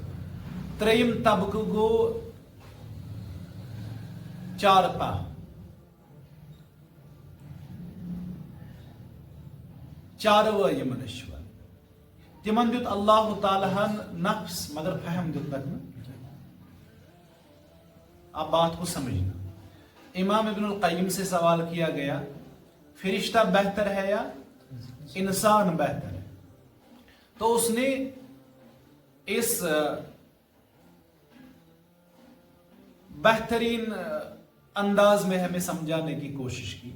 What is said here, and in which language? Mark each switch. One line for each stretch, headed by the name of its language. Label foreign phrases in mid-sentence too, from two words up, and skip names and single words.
Kashmiri: ترٛیٚیِم طبقہٕ گوٚو چارپا. چاروٲے یِمن ٲسۍ وَنان تِمن دیُت اللہ تعالیٰ ہن نفس مگر فہم دیُتنکھ نہٕ.
Urdu: اب بات کو سمجھنا. امام ابن القیم سے سوال کیا گیا فرشتہ بہتر ہے یا انسان بہتر ہے؟ تو اس نے اس بہترین انداز میں ہمیں سمجھانے کی کوشش کی.